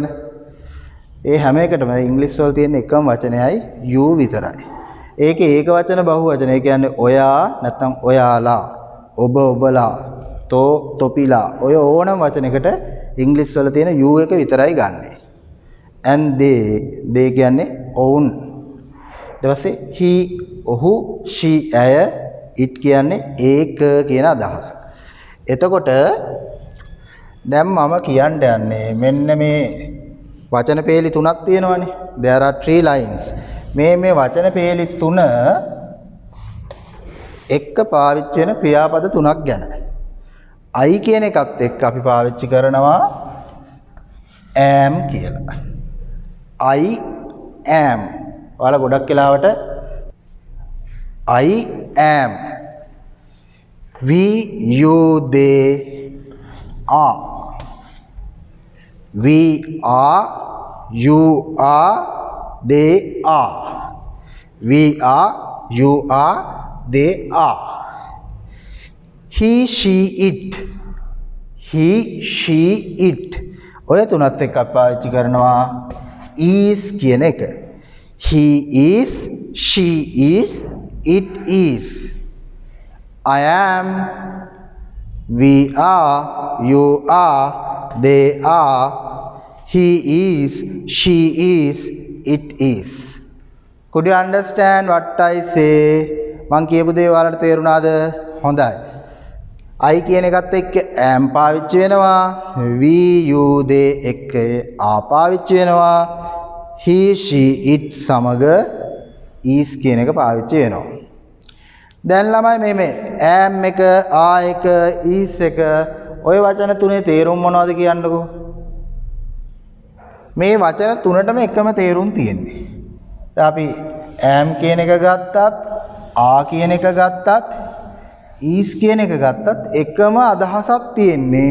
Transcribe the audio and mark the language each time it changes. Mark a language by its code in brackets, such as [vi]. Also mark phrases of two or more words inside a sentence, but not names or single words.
[si] ඒ හැම එකටම ඉංග්‍රීසි වල තියෙන එකම වචනයයි you විතරයි. ඒකේ ඒක වචන බහු වචන. ඒ කියන්නේ ඔයා නැත්නම් ඔයාලා ඔබ ඔබලා තෝ තොපිලා ඔය ඕනම වචනයකට ඉංග්‍රීසි වල තියෙන you එක විතරයි ගන්නෙ. [en] and they [si] කියන්නේ ඔවුන්. ඊට පස්සේ he ඔහු she ඇය it කියන්නේ ඒක කියන අදහස. එතකොට දැන් මම කියන්න යන්නේ මෙන්න මේ වචන පේලි තුනක් තියෙනවානේ. [en] there are 3 lines. [si] මේ වචන පේලි තුන එක්ක පාවිච්චි වෙන ක්‍රියාපද තුනක් ගැන. I කියන එකත් එක්ක අපි පාවිච්චි කරනවා am කියලා. [en] I am. [si] ඔයාලා ගොඩක් වෙලාවට [en] I am. We you they are. We are. You are. They are. We are. You are. They are. He she it. He she it. ඔය තුනත් එක්ක පාවිච්චි කරනවා is කියන එක. He is, she is, it is. I am, we are, you are, they are. He is, she is, it is. Could you understand what I say? [si] මං කියපු දේ ඔයාලට තේරුණාද? හොඳයි. I කියන එකත් එක්ක am පාවිච්චි වෙනවා. [en] we you they [si] එක්ක are පාවිච්චි වෙනවා. [en] he she it [si] සමග is කියන එක පාවිච්චි වෙනවා. දැන් ළමයි මේ am එක are එක is එක ඔය වචන තුනේ තේරුම් මොනවද කියන්නකෝ. මේ වචන තුනටම එකම තේරුම් තියෙන්නේ. දැන් අපි am කියන එක ගත්තත් are කියන එක ගත්තත් is කියන එක ගත්තත් එකම අදහසක් තියෙන්නේ.